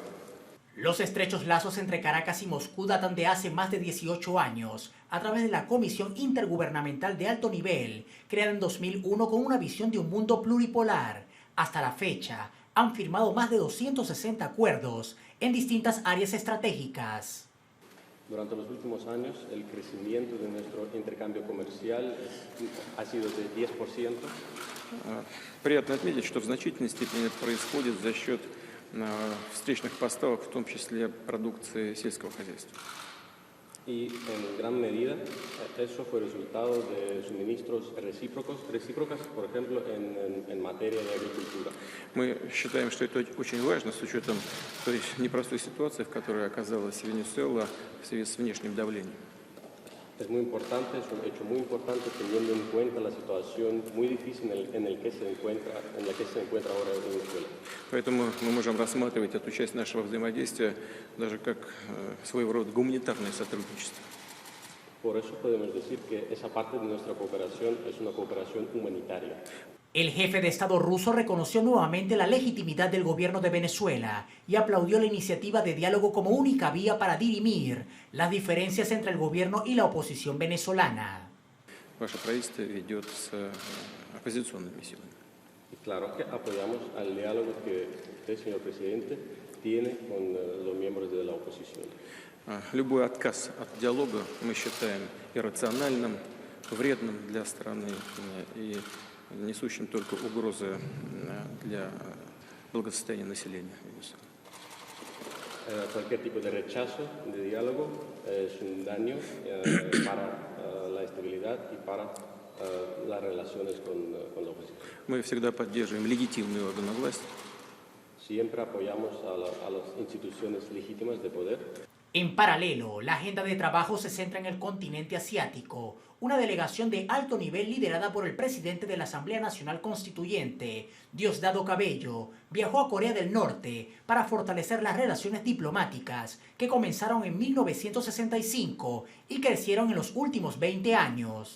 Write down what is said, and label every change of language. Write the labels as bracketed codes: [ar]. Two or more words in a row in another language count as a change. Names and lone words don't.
[es] Los estrechos lazos entre Caracas y Moscú datan de hace más de 18 años, a través de la Comisión Intergubernamental de Alto Nivel, creada en 2001 con una visión de un mundo pluripolar. Hasta la fecha, han firmado más de 260 acuerdos en distintas áreas estratégicas. Durante los últimos años, el crecimiento de nuestro intercambio comercial ha sido de 10%. [ru] Приятно отметить, что в значительной степени это происходит за счет встречных поставок, в том числе продукции сельского хозяйства. [es] Y en gran medida eso fue resultado de suministros recíprocas, por ejemplo, en materia de agricultura. [ru] Мы считаем, что это очень важно с учетом той непростой ситуации, в которой оказалась Венесуэла в связи с внешним давлением. [es] Es muy importante, es un hecho muy importante teniendo en cuenta la situación muy difícil en la que se encuentra ahora Venezuela. [ru] Поэтому мы можем рассматривать эту часть нашего взаимодействия даже как своего рода гуманитарное сотрудничество. [es] Por eso podemos decir que esa parte de nuestra cooperación es una cooperación humanitaria. El jefe de Estado ruso reconoció nuevamente la legitimidad del gobierno de Venezuela y aplaudió la iniciativa de diálogo como única vía para dirimir las diferencias entre el gobierno y la oposición venezolana. [ru] Ваше правительство ведет с оппозиционными силами. [es] Y claro que apoyamos al diálogo que usted, señor presidente, tiene con los miembros de la oposición. [ru] Любой отказ от диалога мы считаем иррациональным, вредным для страны и несущим только угрозы для благосостояния населения Венесуэлы. [es] Cualquier tipo de rechazo de diálogo es un daño para la estabilidad y para las relaciones con la oposición. [ru] Мы всегда поддерживаем легитимные органы власти. [es] Siempre apoyamos a las instituciones legítimas de poder. En paralelo, la agenda de trabajo se centra en el continente asiático. Una delegación de alto nivel liderada por el presidente de la Asamblea Nacional Constituyente, Diosdado Cabello, viajó a Corea del Norte para fortalecer las relaciones diplomáticas que comenzaron en 1965 y crecieron en los últimos 20 años.